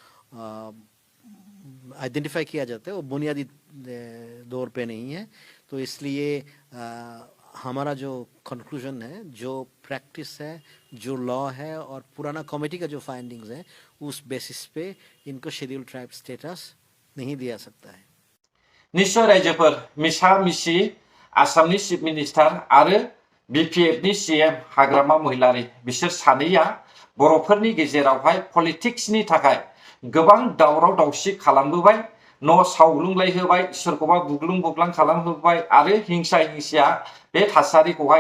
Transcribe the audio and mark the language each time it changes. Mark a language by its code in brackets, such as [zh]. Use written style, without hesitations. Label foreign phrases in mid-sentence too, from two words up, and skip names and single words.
[hi] आइडेंटिफाई किया जाता है वो बुनियादी दौर पे नहीं है तो इसलिए हमारा जो कंक्लूजन है जो प्रैक्टिस है जो लॉ है और पुराना कमेटी का जो फाइंडिंग्स है उस बेसिस पे इनको [en] Schedule Tribe status [hi] नहीं दिया सकता है [brx] निश्चय रायजोफोर मिसा मिसि आसामनि [en] chief minister [brx] आरो बिपिएफनि सीएम हाग्रामा महिलारी बिसोर सानैया बर'फोरनि गेजेरावहाय पलिटिक्सनि थाखाय गोबां दावराव दावसि खालामबोबाय न' सावग्लुंलायहोबाय सोरखौबा बुग्लुं बुग्लां खालामहोबाय आरो हिंसा हिंसाया बे थासारिखौहाय